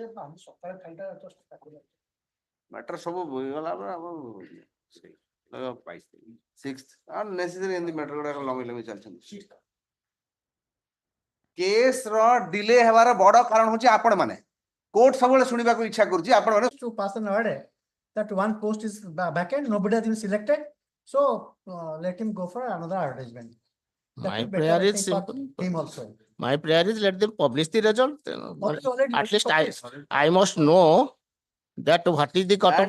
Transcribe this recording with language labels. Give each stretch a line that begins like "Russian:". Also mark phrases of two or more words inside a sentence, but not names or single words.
Odia: ମ୍ୟାଟର ସବୁ ଗଲା ପରେ ନେସେସରି ଏମିତି ମ୍ୟାଟର ଗୁଡାକ ଲମ୍ବି ଚାଲିଛନ୍ତି କେସ୍ ର ଡିଲେ ହେବାର ବଡ କାରଣ ହଉଛି ଆପଣ ମାନେ କୋର୍ଟ ସବୁବେଳେ ଶୁଣିବାକୁ ଇଚ୍ଛା କରୁଛି ଆପଣ ମାନେ
English: To pass an order that one post is vacant, nobody has been selected, so let him go for another advertisement. That My is better, prayer I is think, for simple. him also. My prayer is let them publish the result. Already At least published. I must know that what is the cut